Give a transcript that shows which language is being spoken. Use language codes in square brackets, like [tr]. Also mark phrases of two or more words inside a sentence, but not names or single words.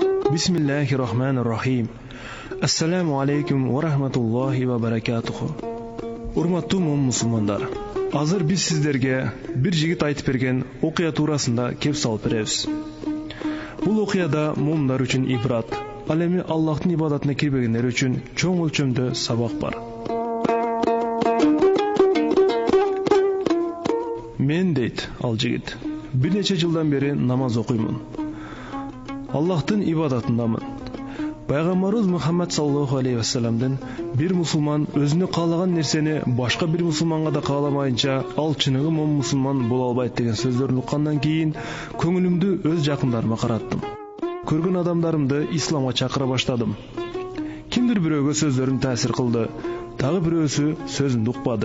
[ar] بسم الله الرحمن الرحيم. السلام عليكم ورحمة الله وبركاته. [ky] Урматтуу мусулмандар, азыр биз сиздерге бир жигит айтып берген окуя туурасында кеп салып беребиз. Бул окуяда мумдар үчүн ибрат, ал эми Аллахтын ибадатына кирбегендер үчүн чоң өлчөмдө сабак бар. Мен дейт ал жигит, бир нече жылдан бери намаз окуймун. Аллахтын ибадатындамын. Пайгамбарыбыз Мухаммад [ar] صلى الله عليه [ky] ва салламдан бир мусулман өзүнө каалаган нерсени башка бир мусулманга да кааламайынча ал чыныгы мусулман боло албайт деген сөздөрүн уккандан кийин көңүлүмдү өз жакындарыма караттым. Көргөн адамдарымды исламга чакыра баштадым. Кимдир бирөөгө сөздөрүм таасир кылды, дагы бирөөсү сөзүмдү укпады.